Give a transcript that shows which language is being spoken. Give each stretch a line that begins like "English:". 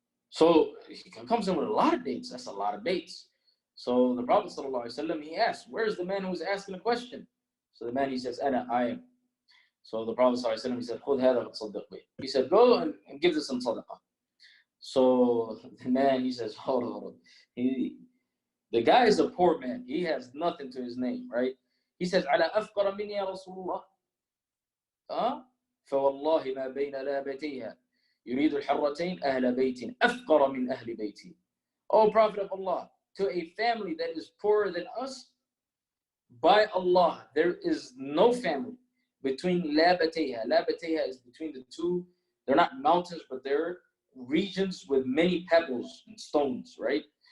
English: So he comes in with a lot of dates. That's a lot of dates. So the Prophet ﷺ, he asked, where's the man who was asking the question? So the man, he says, I am. So the Prophet ﷺ, he said,
Arabic: خُذْ هَذَا وَتَصَدَّقْ بِهِ.
English: He said, go and give this some sadaqah. So the man, he says, hold on. The guy is a poor man. He has nothing to his name, right? He says,
Arabic: على أفقر مني يا رسول الله. فوالله ما بين لابتيها يريد الحرتين أهل بيت أفقر من أهل بيتي.
English: O Prophet of Allah, to a family that is poorer than us, by Allah, there is no family between labatayha. Labatayha is between the two. They're not mountains, but they're regions with many pebbles and stones, right?